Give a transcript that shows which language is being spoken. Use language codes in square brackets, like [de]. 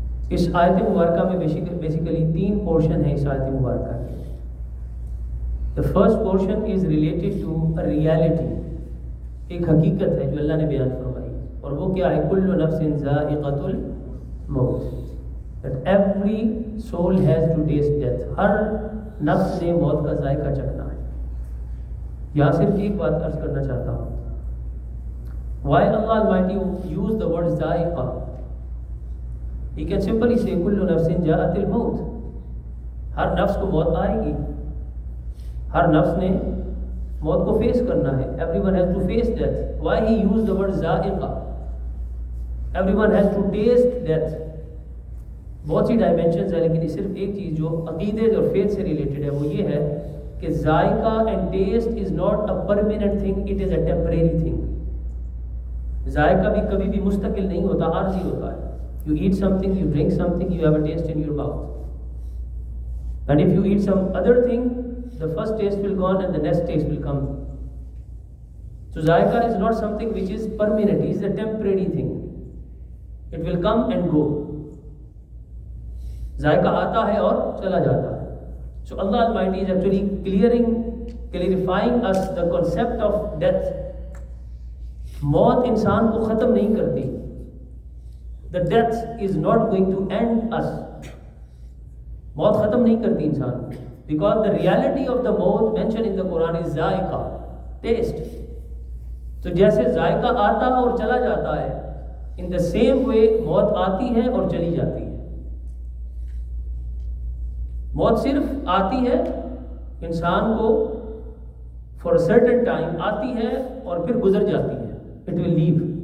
[ur] اس آیت مبارکہ میں بیسیکلی 3 پورشن ہے اس آیت مبارکہ کے۔ [en] The first portion is related to a reality، [ur] ایک حقیقت ہے جو اللہ نے بیان فرمائی، اور وہ کیا ہے؟ [ar] کل نفس ذائقۃ الموت، [en] that every soul has to taste death، [ur] ہر نفس نے موت کا ذائقہ چکھنا ہے۔ یہاں صرف ایک بات عرض کرنا چاہتا ہوں، [en] why Allah Almighty use the word [ur] ذائقہ؟ [en] He can simply say [ar] کل نفس ذائقۃ الموت، [ur] ہر نفس کو موت آئے گی، ہر نفس نے موت کو فیس کرنا ہے۔ [en] Everyone has to face death. Why he used the word ذائقہ؟ Everyone has to taste death. [ur] بہت سی ڈائمینشنز ہیں، لیکن صرف ایک چیز جو عقیدے اور فیتھ سے ریلیٹڈ ہے وہ یہ ہے کہ ذائقہ [en] And taste is not a permanent thing, it is a temporary thing. [ur] ذائقہ بھی کبھی بھی مستقل نہیں ہوتا، عارضی ہوتا ہے۔ [en] You eat something, you drink something, you have a taste in your mouth, and if you eat some other thing the first taste will gone and the next taste will come. So ذائقہ is not something which is permanent, it is a temporary thing. It will come and go. [ur] ذائقہ آتا ہے اور چلا جاتا ہے۔ [en] So Allah Almighty is actually clarifying us the concept of death. [ur] موت انسان کو ختم نہیں کرتی۔ [en] The death is not going to end us. [ur] موت ختم نہیں کرتی انسان، [en] because the reality of the maut mentioned in the Quran is ذائقہ، taste. [ur] تو جیسے ذائقہ آتا اور چلا جاتا ہے، [en] in the same way [ur] موت آتی ہے اور چلی جاتی ہے۔ موت صرف آتی ہے انسان کو [en] for a certain time [ur] آتی ہے اور پھر گزر جاتی ہے، [en] it will leave.